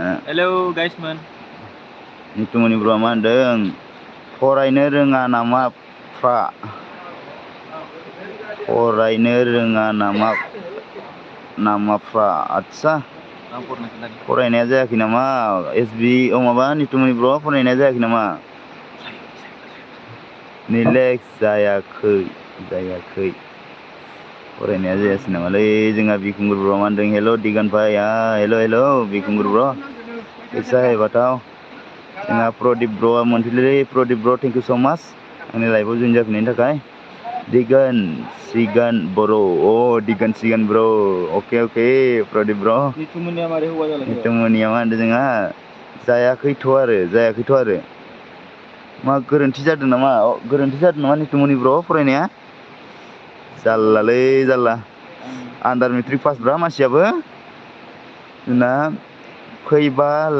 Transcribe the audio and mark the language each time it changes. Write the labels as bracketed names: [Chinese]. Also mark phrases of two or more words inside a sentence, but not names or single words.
[English] Hello guys man. [Bodo] Nitumoni bro मा होनदों फरायनो रोङा नामा फ्रा फरायनो रोङा नामाफ्रा आच्छा फरायनाया जायाखै नामा एसबि माबा नितुमनि ब्र फरायनाया जायाखै नामा निलेक्स जायाखै फरायनाया जायासै नामालै जोंहा बिखुंगुर ब्र मा होनदों हेल' दिगान भाई हेल' बिखुंगुर ब्र [Hindi] कैसा है बताओ [Bodo] जोंहा प्रदीप ब्रआ मोनफैलै प्रदीप ब्र [English] Thank you so much [Bodo] आंनि लाइफआव जइन जाफैनायनि थाखाय दिगान सिगान बर' दिगान सिगान ब्र अके प्रदीप ब्र नितुमनिया मारै हौवा जालांखो नितुमनिया मा होनदों जोंहा जायाखैथ' आरो मा गोरोन्थि जादों नामा नितुमनि ब्र फरायनाया जाल्ला आन्दार [English] matric pass [Bodo] ब्रा मानसियाबो जोंना फैबा